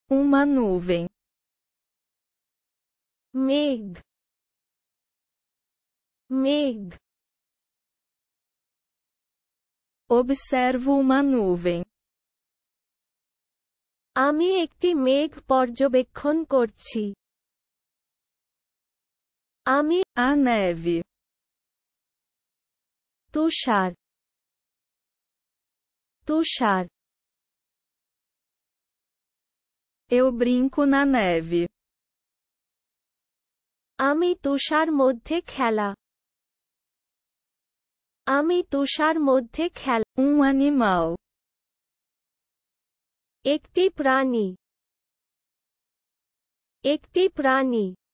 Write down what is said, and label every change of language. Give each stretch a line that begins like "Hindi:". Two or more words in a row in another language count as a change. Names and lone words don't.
Portuguese: Uma nuvem.
Bangla: মেঘ, মেঘ,
Portuguese: Observo uma nuvem.
Bangla: আমি একটি মেঘ পর্যবেক্ষণ করছি। আমি
Portuguese: A neve.
Bangla: তুষার, তুষার,
Portuguese: Eu brinco na neve.
Bangla: আমি তুষার মধ্যে খেলা। আমি তুষার মধ্যে খেলা।
Portuguese: Um animal.
Bangla: একটি প্রাণী, একটি প্রাণী,